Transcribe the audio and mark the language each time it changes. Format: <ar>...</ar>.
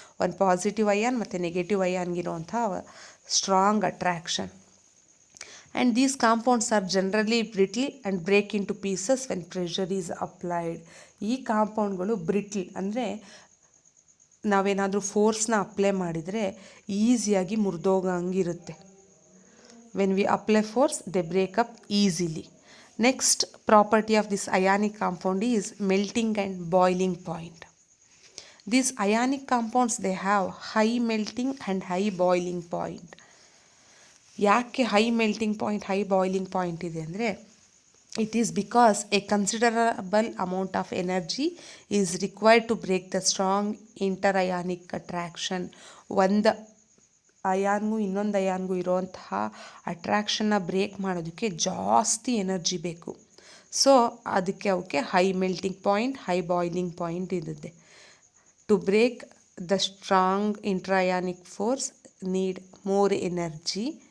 <kn>ಒಂದು positive ion ಮತ್ತು negative ಅಯಾನ್ಗಿರುವಂಥ strong attraction.</kn> <en>And these compounds are generally brittle and break into pieces when pressure is applied.</en> <kn>ಈ ಕಾಂಪೌಂಡ್ಗಳು ಬ್ರಿಟ್ಲ್ ಅಂದರೆ ನಾವೇನಾದರೂ ಫೋರ್ಸ್ನ apply ಮಾಡಿದರೆ ಈಸಿಯಾಗಿ ಮುರಿದೋಗಂಗಿರುತ್ತೆ.</kn> <en>When we apply force, they break up easily. Next property of this ionic compound is melting and boiling point. These ionic compounds, they have high melting and high boiling point.</en> <kn>ಯಾಕೆ high melting point, high boiling point ಇದೆ ಅಂದರೆ</kn> <en>it is because a considerable amount of energy is required to break the strong interionic attraction.</en> <kn>ಒಂದು ಅಯಾನ್ಗೂ ಇನ್ನೊಂದು ಅಯಾನ್ಗೂ ಇರೋಂತಹ ಅಟ್ರಾಕ್ಷನ್ನ break ಮಾಡೋದಕ್ಕೆ ಜಾಸ್ತಿ energy ಬೇಕು. So ಅದಕ್ಕೆ ಅವಕ್ಕೆ high melting point, high boiling point ಇರುತ್ತೆ.</kn> <en>To break the strong interionic force need more energy.</en>